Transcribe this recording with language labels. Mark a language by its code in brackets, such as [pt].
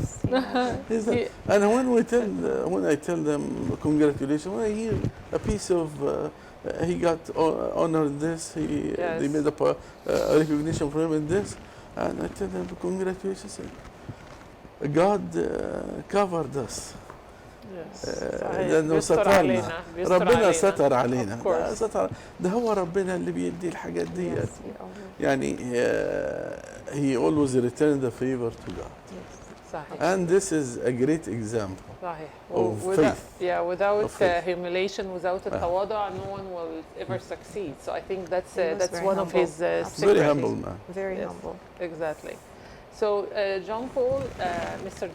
[en] Yes, and when I tell them congratulations, when I hear a piece of he got honored this, they made a recognition for him in this, and I tell them congratulations. God covered us. [ar] لأنه سترنا ربنا ستر علينا ده هو ربنا اللي بيدي الحاجات دي يعني [en] he always returned the favor to God. And this is a great example of faith. Yeah, without humiliation, without التواضع, no one will ever succeed. So I think that's one of his secrets. Very humble man. Very humble. Exactly. So Jean Paul, Mr.